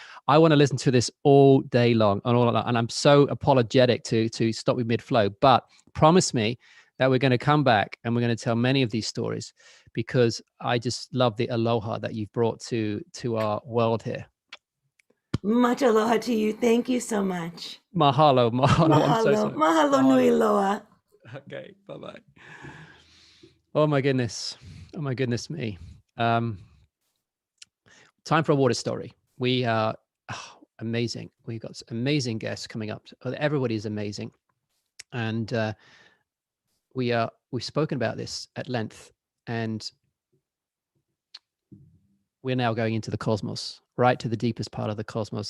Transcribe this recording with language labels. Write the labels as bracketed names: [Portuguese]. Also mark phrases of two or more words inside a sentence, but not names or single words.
[English] I want to listen to this all day long and I'm so apologetic to stop you mid-flow, but promise me that we're going to come back and we're going to tell many of these stories, because I just love the aloha that you've brought to our world here. Much aloha to you. Thank you so much. Mahalo. [Hawaiian] Mahalo. Mahalo nui loa. [English] Okay, bye-bye. Oh my goodness me. Time for a water story. We are amazing. We've got amazing guests coming up. Everybody's amazing. And we've spoken about this at length, and we're now going into the cosmos, right to the deepest part of the cosmos.